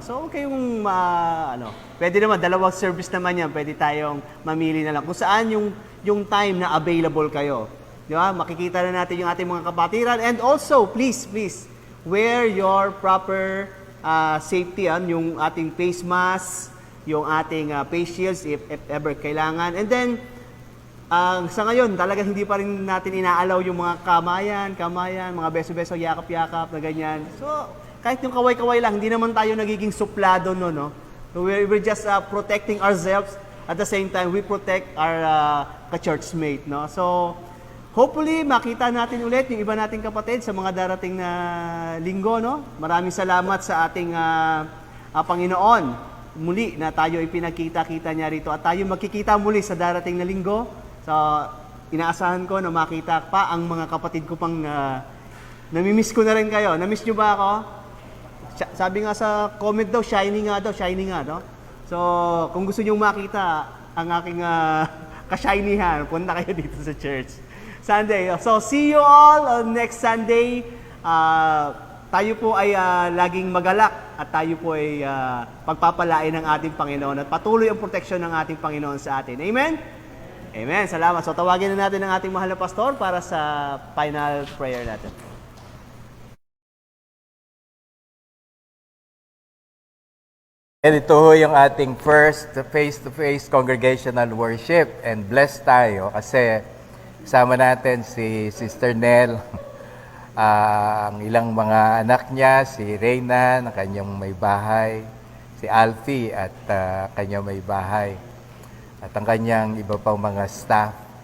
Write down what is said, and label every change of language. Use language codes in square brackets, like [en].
[tl] So, okay yung, pwede naman, 2 service naman yan. Pwede tayong mamili na lang. Kung saan yung time na available kayo. Di ba? Makikita na natin yung ating mga kapatiran. [en] And also, please, wear your proper safety. [tl] Yung ating face mask, yung ating face shields if ever kailangan. And then, sa ngayon, talaga hindi pa rin natin inaalaw yung mga kamayan, mga beso-beso, yakap-yakap na ganyan. So, kahit yung kaway-kaway lang, hindi naman tayo nagiging suplado no? [en] So, we're just protecting ourselves. At the same time, we protect our ka-churchmate, no? [tl] So, hopefully, makita natin ulit yung iba nating kapatid sa mga darating na linggo, no? Maraming salamat sa ating Panginoon. Muli na tayo ipinakita-kita niya rito at tayo magkikita muli sa darating na linggo. So, inaasahan ko na makita pa ang mga kapatid ko pang namimiss ko na rin kayo. Namiss nyo ba ako? Sabi nga sa comment daw, shiny nga, no? So, kung gusto nyo makita ang aking ka-shinyhan, punta kayo dito sa church. [en] Sunday. So, see you all on next Sunday. [tl] Tayo po ay laging magalak at tayo po ay pagpapalain ng ating Panginoon at patuloy ang proteksyon ng ating Panginoon sa atin. Amen? Amen. Salamat. So tawagin na natin ang ating mahal na pastor para sa final prayer natin. And ito ho yung ating [en] first face-to-face congregational worship. [tl] And blessed tayo kasi kasama natin si Sister Nell, ang ilang mga anak niya, si Reyna, na kanyang may bahay, si Alfie at kanyang may bahay, at ang kanyang iba pang mga staff.